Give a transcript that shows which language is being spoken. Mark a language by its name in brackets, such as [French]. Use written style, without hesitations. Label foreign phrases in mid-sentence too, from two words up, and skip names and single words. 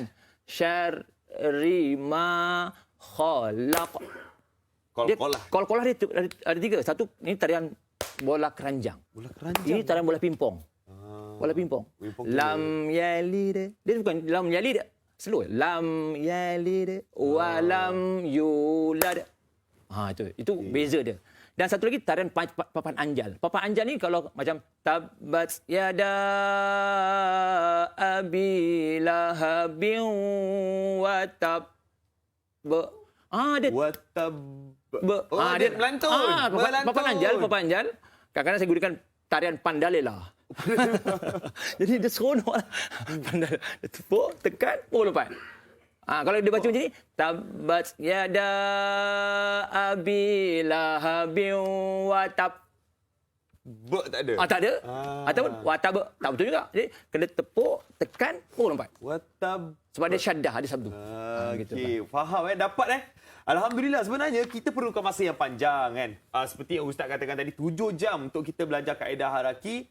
[Arabic] Syarri ma khalaq. [Malay] Qalqalah dia ada tiga. Satu, ini tarian bola keranjang. Bola keranjang. Ini tarian bola pimpong. Bola pimpong. [Arabic] Lam yalid. [Malay] Dia bukan [Arabic] lam yalid. [Malay] Slow. [Arabic] Lam yalid wa lam yulad. [Malay] Itu beza dia. Dan satu lagi tarian papan anjal. Papan anjal ni kalau macam [Arabic] tabat yada abi lahabin wa tab. [Malay] Dia dia melantun. Papan anjal. Kadang-kadang saya gunakan tarian pandalela. Jadi dia seronok lah. Pandal. Dia tepuk, tekan, lepas. Kalau dia baca macam ni, [Arabic] tabat yada abi lahabin wa tab. [Malay] Tak ada. Tak ada. Ataupun [Arabic] wa tab. [Malay] Tak betul juga. Jadi kena tepuk, tekan, lepas. Watab. Sebab dia syaddah, ada sabdu. Okey, faham dapat Alhamdulillah, sebenarnya kita perlukan masa yang panjang kan. Seperti yang Ustaz katakan tadi, 7 jam untuk kita belajar kaedah haraki.